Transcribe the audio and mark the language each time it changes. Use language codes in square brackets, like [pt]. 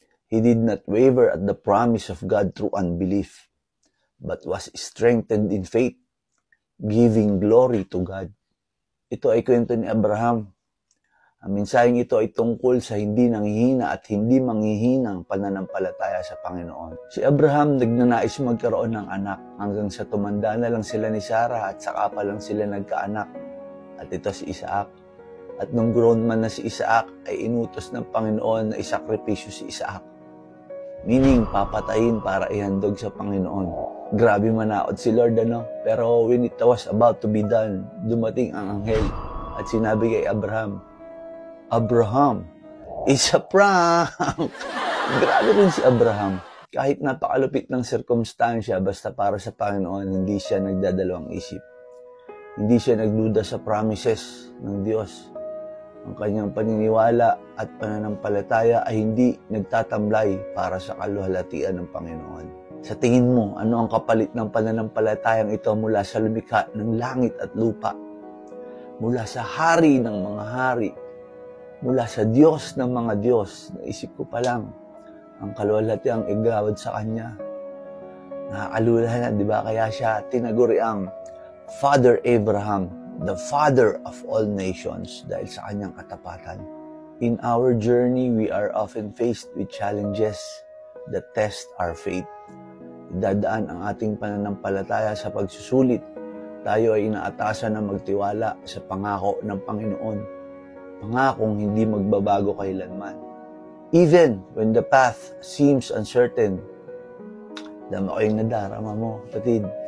[en] He did not waver at the promise of God through unbelief, but was strengthened in faith, giving glory to God. [tl] Ito ay kwento ni Abraham. Ang mensaheng ito ay tungkol sa hindi nanghihina at hindi manghihinang pananampalataya sa Panginoon. Si Abraham nagnanais magkaroon ng anak hanggang sa tumanda na lang sila ni Sarah at saka pa lang sila nagkaanak. At ito si Isaac. At nung grown man na si Isaac, ay inutos ng Panginoon na isakripisyo si Isaac. Meaning, papatayin para ihandog sa Panginoon. Grabe manaot si Lord, ano? Pero [en] when it was about to be done, [tl] dumating ang anghel at sinabi kay Abraham, Abraham, [en] it's a prank! [tl] Grabe rin si Abraham. Kahit napakalupit ng sirkumstansya, basta para sa Panginoon, hindi siya nagdadalawang isip. Hindi siya nagduda sa promises ng Diyos. Ang kanyang paniniwala at pananampalataya ay hindi nagtatamlay para sa kaluwalhatian ng Panginoon. Sa tingin mo, ano ang kapalit ng pananampalatayang ito mula sa lumikha ng langit at lupa? Mula sa hari ng mga hari? Mula sa Diyos ng mga Diyos? Naisip ko pa lang, ang kaluwalhatiang igawad sa Kanya. Nakakalula na, di ba? Kaya siya tinaguri ang Father Abraham, [en] the father of all nations, [tl] dahil sa kanyang katapatan. [en] In our journey, we are often faced with challenges that test our faith. [tl] Dadaan ang ating pananampalataya sa pagsusulit. Tayo ay inaatasan na magtiwala sa pangako ng Panginoon. Pangakong hindi magbabago kailanman. [en] Even when the path seems uncertain, [tl] dama ko yung nadarama mo, kapatid.